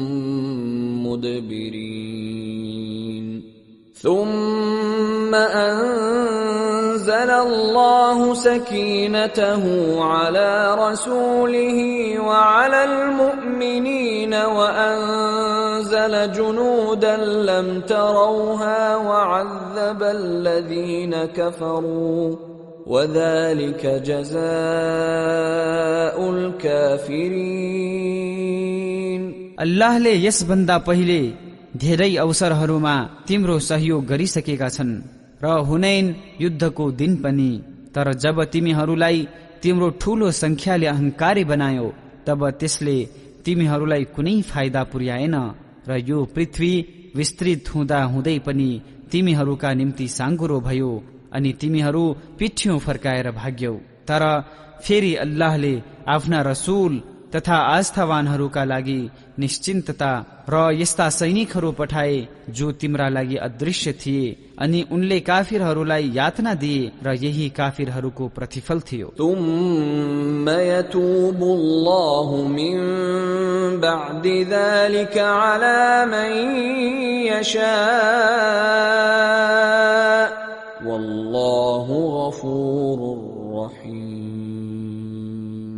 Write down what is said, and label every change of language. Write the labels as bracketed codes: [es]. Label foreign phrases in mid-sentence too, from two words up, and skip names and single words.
[ar] مدبرين ثم أنزل الله سكينته على رسوله وعلى المؤمنين وأنزل جنودا لم تروها وعذب الذين كفروا وذلك جزاء الكافرين [ne] अल्लाहले यसभन्दा पहिले धेरै अवसरहरूमा तिम्रो सहयोग गरिसकेका छन् र हुनैन युद्धको दिन पनि। तर जब तिमीहरूलाई तिम्रो ठूलो संख्याले अहंकारी बनायो तब त्यसले तिमीहरूलाई कुनै फाइदा पुर्याएन र यो पृथ्वी विस्तृत हुँदा हुँदै पनि तिमीहरूका निम्ति साँघुरो भयो अनि तिमीहरू पिठ्यौं फर्काएर भाग्यौ। तर फेरि अल्लाहले आफ्ना रसूल तथा आस्थावानहरूका लागि निश्चिन्तता र यस्ता सैनिकहरू पठाए जो तिम्रा लागि अदृश्य थिए अनि उनले काफिरहरूलाई यातना दिए र यही काफिरहरूको प्रतिफल थियो। [ar] ثم يتوب الله من بعد ذلك على من يشاء والله غفور رحيم.